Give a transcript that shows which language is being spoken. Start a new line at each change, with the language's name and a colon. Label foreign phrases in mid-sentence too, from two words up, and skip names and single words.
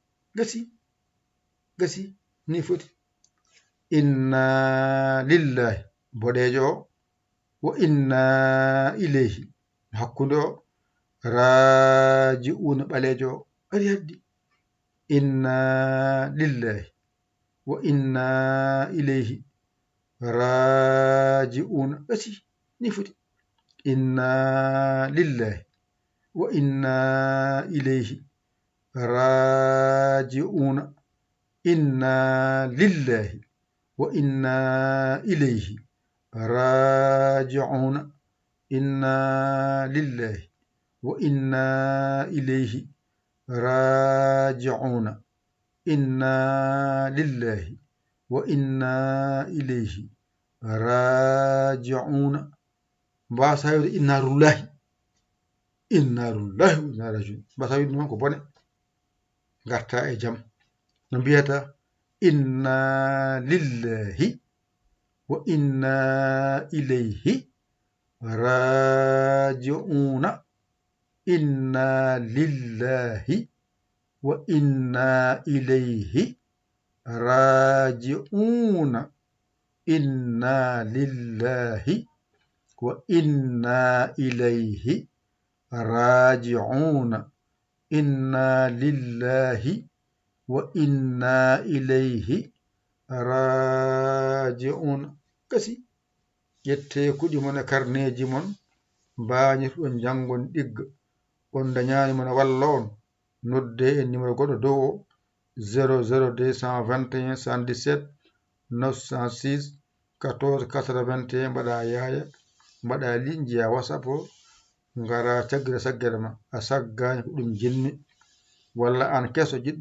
Fula: gasi ni foti
Arabic: إنا لله
Fula: boɗejo o
Arabic: وإنا إليه
Fula: mo hakkude o raji'una ɓalejo o ari haddi
Arabic: إنا لله وإنا إليه راجعون
Fula: gasi ni foti
Arabic: إنا لله وإنا إليه راجعون إنا لله وإنا إليه راجعون إنا لله وإنا إليه راجعون إنا لله وإنا إليه راجعون
Fula: mbasa wiide
Arabic: إنا لله وإنا راجعون
Fula: mbasa wiide noon ko bone garta e jaam no mbiyata
Arabic: إنا لله وإنا إليه راجعون إنا لله وإنا إليه راجعون إنا لله وإنا إليه راجعون إنا لله وإنا إليه
Fula: raji'una kasi ƴette kuɗi mon e karneji mon mbañirɗon jangon ɗigga on dañani mon walla on nodde e numéro goɗɗo dow o 00221 77 906 14 81 mbaɗa yaya mbaɗa li jiya whatsapp o ngara caggira saggere ma a saggani ko ɗum jinmi walla an keso jiɗɗo